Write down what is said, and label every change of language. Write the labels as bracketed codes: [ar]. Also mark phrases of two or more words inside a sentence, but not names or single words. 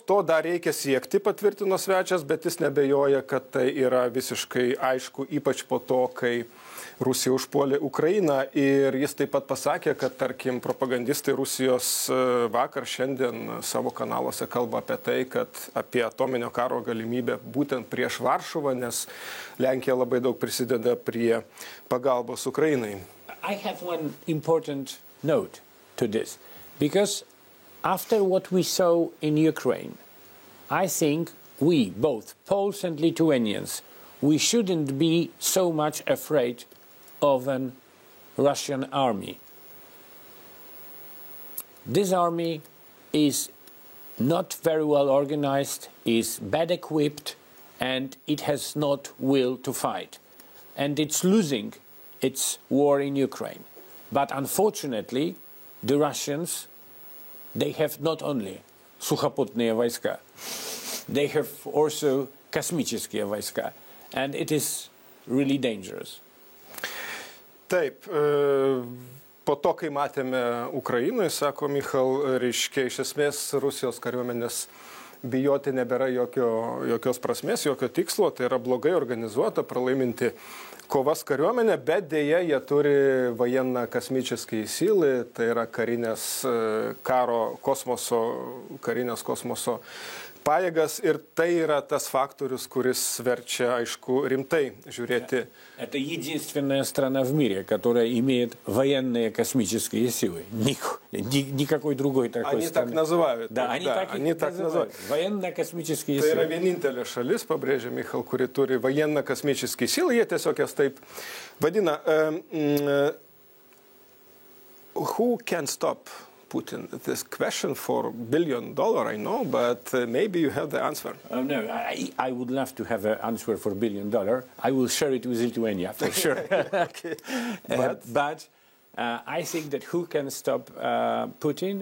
[lt] To dar reikia siekti, patvirtino svečias, bet jis nebejoja, kad tai yra visiškai aišku, ypač po to, kai Rusija užpuolė Ukrainą. Ir jis taip pat pasakė, kad, tarkim, propagandistai Rusijos vakar šiandien savo kanaluose kalba apie tai, kad apie atominio karo galimybę būtent prieš Varšuvą, nes Lenkija labai daug prisideda prie pagalbos Ukrainai. [en] I have one important note to this, because after what we saw in Ukraine, I think we, both Poles and Lithuanians, we shouldn't be so much afraid of a Russian army. This army is not very well organized, is bad equipped, and it has not will to fight. And it's losing its war in Ukraine. But unfortunately, the Russians, they have not only [ru] сухопутные войска, [en] they have also [ru] космические войска, [en] and it is really dangerous. [lt] Taip, po to, kai matėme Ukrainoje, sako Michal, reiškia, iš esmės Rusijos kariuomenės bijoti nebėra jokios prasmės, jokio tikslo, tai yra blogai organizuota, pralaiminti kovas kariuomenė, bet dėja jie turi [ru] военно космические силы, [lt] tai yra karinės kosmoso pajėgas, ir tai yra tas faktorius, kuris verčia, aišku, rimtai žiūrėti. [ru] Это единственная страна в мире, которая имеет военные космические силы. Никакой другой такой страны. Они так называют. Да, они так называют. Военно-космические силы. [lt] Tai yra vienintelė šalis, pabrėžia Michal, kuri turi [ru] военно-космические силы. [lt] Jie tiesiog jas taip vadina. [en] Who can stop Putin? This question for $1 billion, I know, but maybe you have the answer. No, I would love to have an answer for $1 billion. I will share it with Lithuania for sure. Okay. But I think that who can stop Putin?